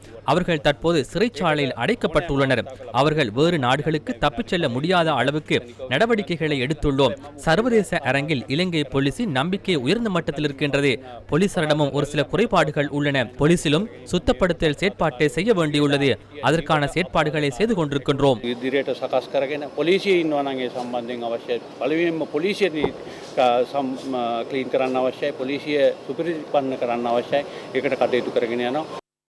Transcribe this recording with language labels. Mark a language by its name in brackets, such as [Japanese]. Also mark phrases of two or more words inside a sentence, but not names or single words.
[Tamil] அவர்கள் தற்போது சிறைச்சாலையில் அடைக்கப்பட்டுள்ளனர். அவர்கள் வேறு நாடுகளுக்கு தப்பிச் செல்ல முடியாத அளவுக்கு நடவடிக்கைகளை எடுத்துள்ளோம். சர்வதேச அரங்கில் இலங்கை போலீசின் நம்பிக்கை உயர்ந்த மட்டத்தில் இருக்கின்றது. போலீசாரிடமும் ஒரு சில குறைபாடுகள் உள்ளன. போலீசிலும் சுத்தப்படுத்தல் செயற்பாட்டை செய்ய வேண்டியுள்ளது. அதற்கான செயற்பாடுகளை செய்து கொண்டிருக்கின்றோம். [Sinhala] ක්ලීන් කරන්න අවශ්‍යයි. පොලිසිය සුපිරිපන්න කරන්න අවශ්‍යයි. ඒකට කටයුතු කරගෙන යනවා.